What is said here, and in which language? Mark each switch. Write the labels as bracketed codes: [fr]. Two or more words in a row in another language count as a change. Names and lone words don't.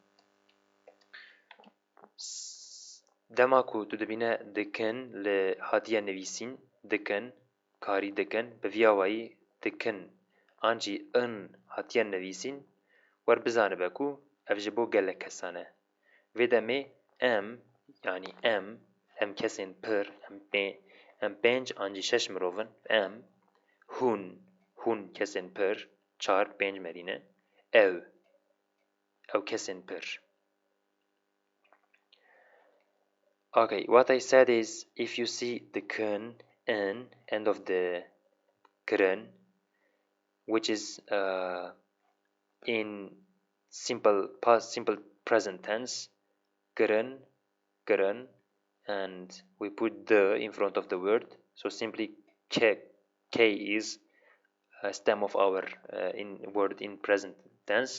[ku] Dema ku tu dibîne dikin li hatiye nivîsîn, dikin, karî dikin, bi vîya wayî dikin an jî in hatiye nivîsîn, werbizanibe ku ev ji bo gelek kesan e. Vê demê em, yani em kesên pir, em pênc an jî şeş mirov in, em, hûn kesên pir, çar, pênc merîne, ew kesên pir. [en] Okay, what I said is, if you see the kun in end of the kirin, which is in simple present tense, kirin, and we put the in front of the word, so simply k is a stem of our word in present tense.